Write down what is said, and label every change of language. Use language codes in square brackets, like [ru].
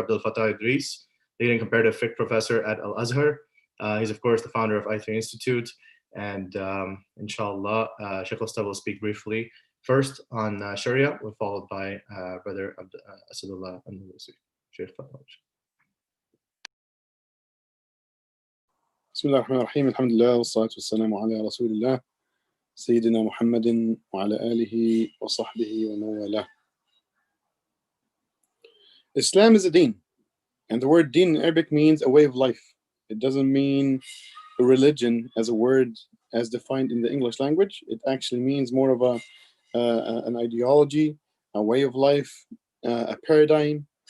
[en] Abdul Fattah Idris, leading comparative fiqh professor at Al-Azhar. He's, of course, the founder of I3 Institute. And inshallah, Sheikh Usta will speak briefly first on Sharia, followed by Brother Asadullah Andalusi. Sheikh Fattah. [ar] بسم الله الرحمن الرحيم الحمد لله والصلاة والسلام على رسول الله سيدنا محمد وعلى آله وصحبه ومن والاه. [en] Islam is a deen, and the word deen in Arabic means a way of life. It doesn't mean a religion as a word as defined in the English language. It actually means more of an ideology, a way of life, a paradigm.